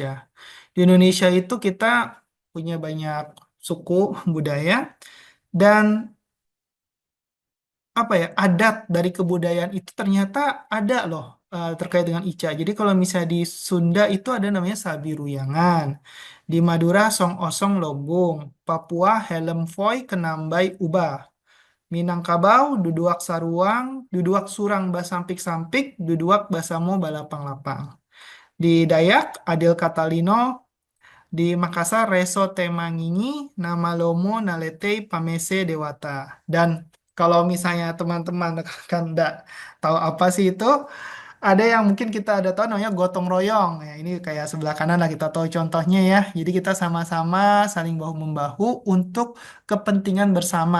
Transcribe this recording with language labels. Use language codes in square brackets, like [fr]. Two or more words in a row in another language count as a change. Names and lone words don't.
[id] Di Indonesia itu kita punya banyak suku budaya dan apa ya adat dari kebudayaan itu ternyata ada loh terkait dengan Ica. Jadi kalau misalnya di Sunda itu ada namanya Sabiruyangan, di Madura Song Osong Lobong, Papua Helem Foy Kenambai Ubah, Minangkabau Duduak Saruang, Duduak Surang Basampik-sampik, Duduak Basamo Balapang-lapang. Di Dayak Adil Katalino, di Makassar Reso Temanginyi, Nama Lomo Naletei Pamese Dewata. Dan kalau misalnya teman-teman kan nggak tahu apa sih itu, ada yang mungkin kita ada tahu namanya gotong royong. Ya, ini kayak sebelah kanan lah kita tahu contohnya ya. Jadi kita sama-sama saling bahu-membahu untuk kepentingan bersama.